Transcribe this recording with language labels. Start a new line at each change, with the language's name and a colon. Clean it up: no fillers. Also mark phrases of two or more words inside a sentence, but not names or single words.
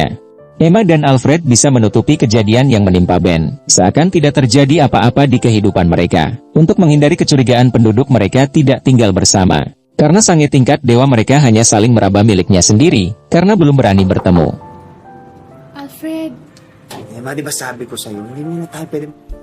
Indonesian: Emma dan Alfred bisa menutupi kejadian yang menimpa Ben, seakan tidak terjadi apa-apa di kehidupan mereka. Untuk menghindari kecurigaan penduduk mereka tidak tinggal bersama. Karena sange tingkat dewa mereka hanya saling meraba miliknya sendiri, karena belum berani bertemu. Alfred!
Filipino: Emma, di ba sabi ko sa'yo, hindi mo na tayo pwede...